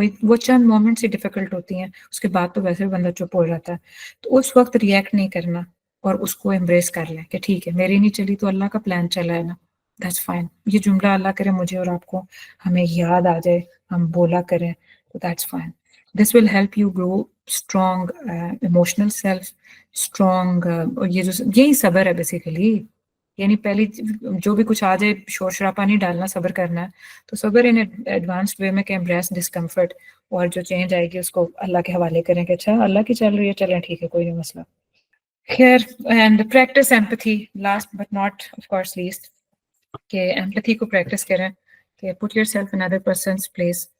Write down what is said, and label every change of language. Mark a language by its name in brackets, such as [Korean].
[Hindi] वो चंद मोमेंट्स ही डिफिकल्ट होती हैं, उसके बाद तो वैसे भी बंदा चुप हो जाता है. तो उस वक्त रिएक्ट नहीं करना और उसको एम्ब्रेस कर लें कि ठीक है मेरी नहीं चली तो अल्लाह का प्लान चला है ना, [English] That's fine. [Hindi] ये जुमला अल्लाह करे मुझे और आपको हमें याद आ जाए, हम बोला करें, तो [English] That's fine. This will help you grow strong emotional self, strong [Hindi] और ये जो यही सब्र है बेसिकली. यानी पहली जो भी कुछ आ जाए शोर शराबा नहीं डालना, सब्र करना है. तो सब्र इन एडवांस्ड वे में कि [English] embrace discomfort, [Hindi] और जो चेंज आएगी उसको अल्लाह के हवाले करें कि अच्छा अल्लाह की चल रही है, चलें ठीक है कोई नहीं मसला. खैर, [English] and practice empathy, last but not of course least, [Hindi] कि एम्पैथी को प्रैक्टिस करें कि [English] Put yourself in other person's place.